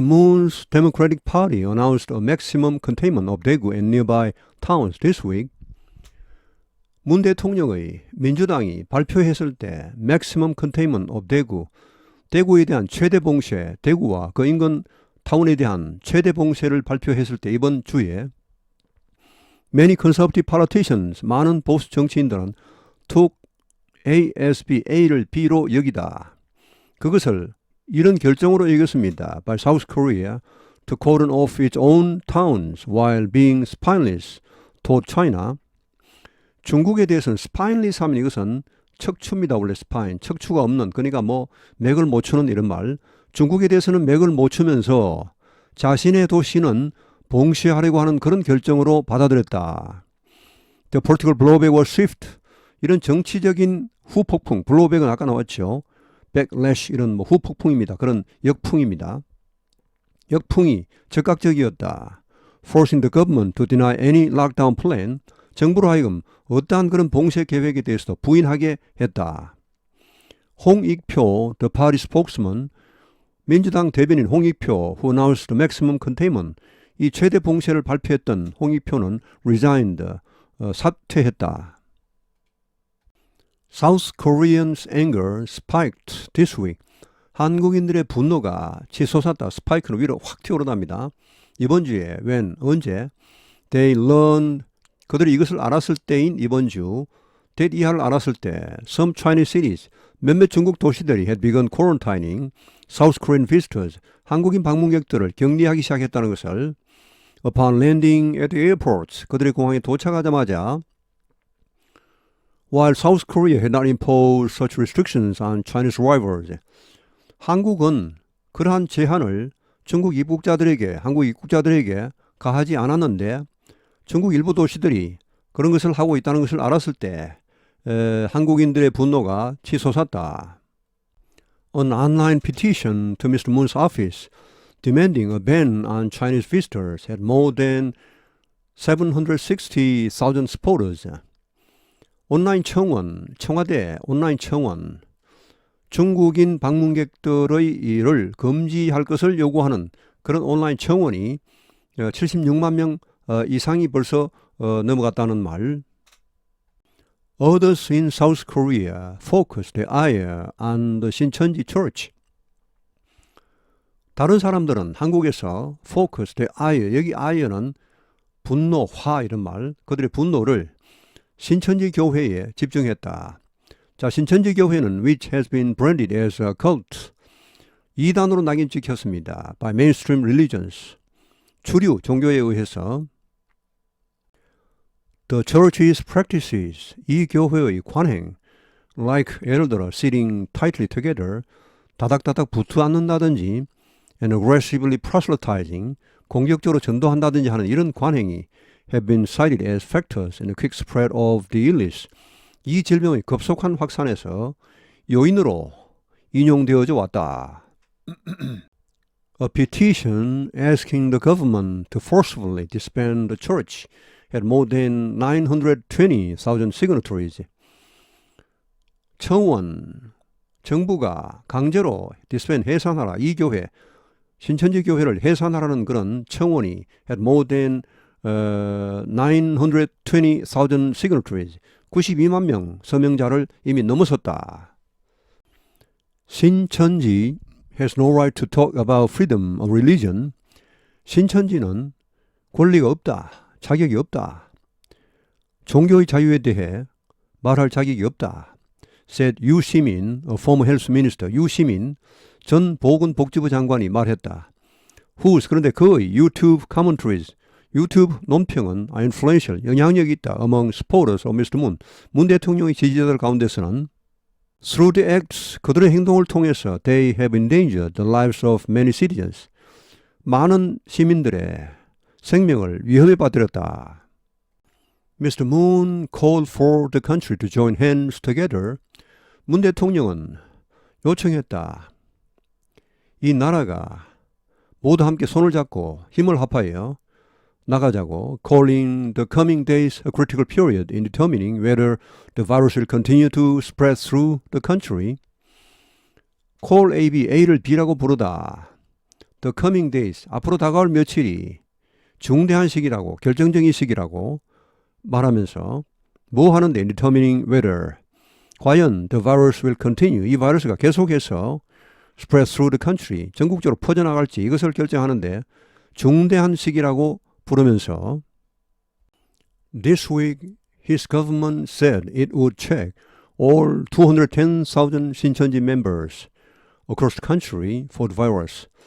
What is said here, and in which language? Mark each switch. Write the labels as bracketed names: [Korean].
[English] Moon's Democratic Party announced a maximum containment of Daegu and nearby towns this week, [Korean] 문 대통령의 민주당이 발표했을 때 [English] maximum containment of Daegu, [Korean] 대구에 대한 최대 봉쇄, 대구와 그 인근 타운에 대한 최대 봉쇄를 발표했을 때 이번 주에 [English] many conservative politicians, [Korean] 많은 보수 정치인들은 [English] took [Korean] A를 B로 여기다. 그것을 이런 결정으로 여겼습니다. [English] By South Korea to cordon off its own towns while being spineless toward China. [Korean] 중국에 대해서는 spineless 하면 이것은 척추입니다. 원래 spine, 척추가 없는, 그러니까 뭐 맥을 못 추는 이런 말. 중국에 대해서는 맥을 못 추면서 자신의 도시는 봉쇄하려고 하는 그런 결정으로 받아들였다. [English] The political blowback was swift. [Korean] 이런 정치적인 후폭풍, blowback은 아까 나왔죠. backlash 이런 뭐 후폭풍입니다. 그런 역풍입니다. 역풍이 즉각적이었다. [English] Forcing the government to deny any lockdown plan. [Korean] 정부로 하여금 어떠한 그런 봉쇄 계획에 대해서도 부인하게 했다. 홍익표, [English] the party spokesman, [Korean] 민주당 대변인 홍익표, [English] who announced the maximum containment, [Korean] 이 최대 봉쇄를 발표했던 홍익표는 [English] resigned, [Korean] 사퇴했다. [English] South Koreans' anger spiked this week. [Korean] 한국인들의 분노가 치솟았다. 스파이크는 위로 확 튀어오릅니다. 이번 주에 언제? [English] They learned, [Korean] 그들이 이것을 알았을 때인 이번 주, [English] that [Korean] 이하를 알았을 때 [English] some Chinese cities, [Korean] 몇몇 중국 도시들이 [English] had begun quarantining South Korean visitors, [Korean] 한국인 방문객들을 격리하기 시작했다는 것을 [English] upon landing at the airports, [Korean] 그들의 공항에 도착하자마자 [English] while South Korea had not imposed such restrictions on Chinese arrivals, [Korean] 한국은 그러한 제한을 중국 입국자들에게, 한국 입국자들에게 가하지 않았는데 중국 일부 도시들이 그런 것을 하고 있다는 것을 알았을 때 한국인들의 분노가 치솟았다. [English] An online petition to Mr. Moon's office demanding a ban on Chinese visitors had more than 760,000 supporters. [Korean] 온라인 청원, 청와대 온라인 청원, 중국인 방문객들의 일을 금지할 것을 요구하는 그런 온라인 청원이 76만 명 이상이 벌써 넘어갔다는 말. [English] Others in South Korea focused their ire on the 신천지 Church. [Korean] 다른 사람들은 한국에서 [English] focused their ire, [Korean] 여기 ire는 분노, 화 이런 말, 그들의 분노를 신천지 교회에 집중했다. 자, 신천지 교회는 [English] which has been branded as a cult, [Korean] 이단으로 낙인 찍혔습니다. [English] by mainstream religions, [Korean] 주류 종교에 의해서. [English] The church's practices, [Korean] 이 교회의 관행, [English] like [Korean] 예를 들어 [English] sitting tightly together, [Korean] 다닥다닥 붙어 앉는다든지, [English] and aggressively proselytizing, [Korean] 공격적으로 전도한다든지 하는 이런 관행이 [English] have been cited as factors in the quick spread of the illness. [Korean] 이 질병의 급속한 확산에서 요인으로 인용되어져 왔다. [English] A petition asking the government to forcefully disband the church had more than 920,000 signatories. [Korean] 청원, 정부가 강제로 disband, 해산하라, 이 교회, 신천지 교회를 해산하라는 그런 청원이 [English] had more than 920,000 signatories, [Korean] 92만 명 서명자를 이미 넘어섰다. [English] 신천지 has no right to talk about freedom of religion. [Korean] 신천지는 권리가 없다, 자격이 없다. 종교의 자유에 대해 말할 자격이 없다. [English] said [Korean] 유시민, [English] former health minister, [Korean] 유시민 전 보건복지부 장관이 말했다. [English] whose, [Korean] 그런데 그의 [English] YouTube commentaries, [Korean] 유튜브 논평은 [English] influential, [Korean] 영향력이 있다. [English] among supporters of Mr. Moon, [Korean] 문 대통령의 지지자들 가운데서는 [English] through the acts, [Korean] 그들의 행동을 통해서 [English] they have endangered the lives of many citizens, [Korean] 많은 시민들의 생명을 위험에 빠뜨렸다. [English] Mr. Moon called for the country to join hands together. [Korean] 문 대통령은 요청했다. 이 나라가 모두 함께 손을 잡고 힘을 합하여 나가자고. [English] calling the coming days a critical period in determining whether the virus will continue to spread through the country. call A, B, [Korean] A를 B라고 부르다. [English] the coming days, [Korean] 앞으로 다가올 며칠이 중대한 시기라고, 결정적인 시기라고 말하면서 뭐 하는데 [English] in determining whether, [Korean] 과연 [English] the virus will continue, [Korean] 이 바이러스가 계속해서 [English] spread through the country, [Korean] 전국적으로 퍼져나갈지 이것을 결정하는데 중대한 시기라고 부르면서 [English] This week his government said it would check all 210,000 신천지 members across the country for the virus.